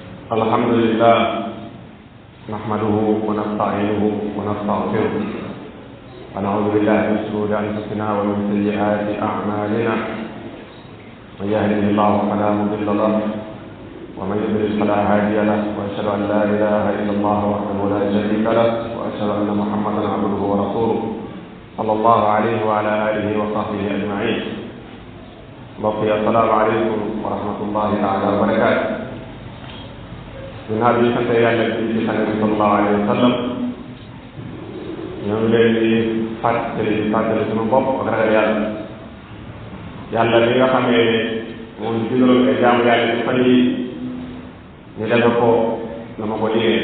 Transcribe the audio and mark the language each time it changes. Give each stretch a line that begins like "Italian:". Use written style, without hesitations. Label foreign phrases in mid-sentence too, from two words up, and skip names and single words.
Arabic: الحمد لله نحمده ونستعينه ونستغفره ونعوذ بالله من شرور انفسنا ومن سيئات اعمالنا من يهده الله فلا مضل له ومن يضلل فلا هادي له واشهد ان لا اله الا الله وحده لا شريك له واشهد ان محمدا عبده ورسوله صلى الله عليه وعلى اله وصحبه اجمعين.
Wolof: mbokk yi
Arabic: السلام عليكم ورحمة الله تعالى وبركاته.
Wolof: ginnaaw bi ñu sant yàlla ci sang bi
Arabic: صلى الله عليه وسلم
Wolof: ñoo ngi leen di fàttali suñu bopp ak ragal yàlla bi nga xamee ne moom digaloon ay jaamu yàlla ci fan yi ñu defe ko na ma ko yéene.